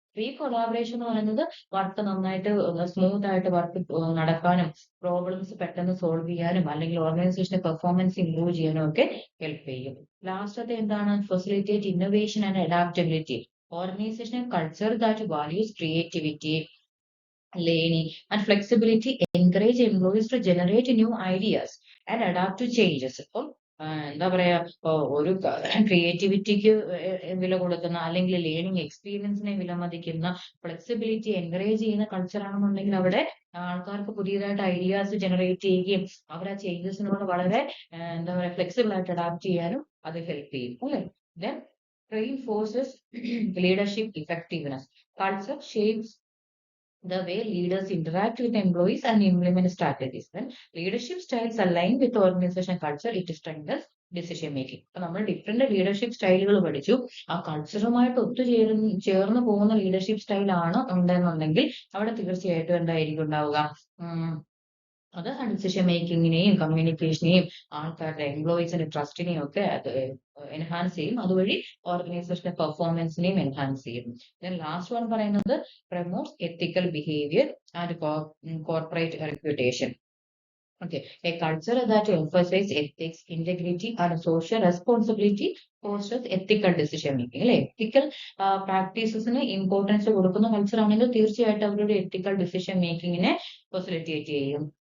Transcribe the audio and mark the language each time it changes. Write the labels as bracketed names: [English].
[Malayalam] ഈ കൊളാബറേഷൻ എന്ന് പറയുന്നത് വർക്ക് നന്നായിട്ട് സ്മൂത്ത് ആയിട്ട് വർക്ക് നടക്കാനും പ്രോബ്ലംസ് പെട്ടെന്ന് സോൾവ് ചെയ്യാനും അല്ലെങ്കിൽ ഓർഗനൈസേഷന്റെ പെർഫോമൻസ് ഇംപ്രൂവ് ചെയ്യാനും ഒക്കെ ഹെൽപ്പ് ചെയ്യും. ലാസ്റ്റത്തെ എന്താണ്? [English] Facilitate innovation and adaptability. Organizational culture that values creativity, learning, and flexibility encourage employees to generate new ideas and adapt to changes. [Malayalam] അപ്പം എന്താ പറയാ, ഒരു ക്രിയേറ്റിവിറ്റിക്ക് വില കൊടുക്കുന്ന അല്ലെങ്കിൽ ലേണിംഗ് എക്സ്പീരിയൻസിനെ വിലമതിക്കുന്ന, ഫ്ലെക്സിബിലിറ്റി എൻകറേജ് ചെയ്യുന്ന കൾച്ചർ ആണെന്നുണ്ടെങ്കിൽ അവിടെ ആൾക്കാർക്ക് പുതിയതായിട്ട് ഐഡിയാസ് ജനറേറ്റ് ചെയ്യുകയും അവർ ആ ചേഞ്ചസിനോട് വളരെ എന്താ പറയാ ഫ്ലെക്സിബിൾ ആയിട്ട് അഡാപ്റ്റ് ചെയ്യാനും അത് ഹെൽപ്പ് ചെയ്യും, അല്ലേ? [English] Then reinforces leadership effectiveness. Culture shapes the way leaders interact with employees and implement strategies. When leadership styles align with organization culture, it strengthens decision making. [Malayalam] അപ്പൊ നമ്മൾ ഡിഫറെന്റ് ലീഡർഷിപ്പ് സ്റ്റൈലുകൾ പഠിച്ചു. ആ കൾച്ചറുമായിട്ട് ചേർന്ന് പോകുന്ന ലീഡർഷിപ്പ് സ്റ്റൈൽ ആണ് ഉണ്ടെന്നുണ്ടെങ്കിൽ അവിടെ തീർച്ചയായിട്ടും എന്തായിരിക്കും ഉണ്ടാവുക? അത് ഡിസിഷൻ മേക്കിങ്ങിനെയും കമ്മ്യൂണിക്കേഷനെയും ആൾക്കാരുടെ എംപ്ലോയീസിന്റെ ട്രസ്റ്റിനെയും ഒക്കെ അത് എൻഹാൻസ് ചെയ്യും. അതുവഴി ഓർഗനൈസേഷന്റെ പെർഫോമൻസിനെയും എൻഹാൻസ് ചെയ്യും. ലാസ്റ്റ് വൺ പറയുന്നത് [English] Promotes ethical behaviour and corporate reputation. Okay, a culture that emphasizes ethics, integrity, and social responsibility fosters ethical decision making. [Malayalam] അല്ലെ? എത്തിക്കൽ പ്രാക്ടീസസിന് ഇമ്പോർട്ടൻസ് കൊടുക്കുന്ന കൾച്ചർ ആണെങ്കിൽ തീർച്ചയായിട്ടും അവരുടെ എത്തിക്കൽ ഡിസിഷൻ മേക്കിങ്ങിനെ ഫെസിലിറ്റേറ്റ് ചെയ്യും.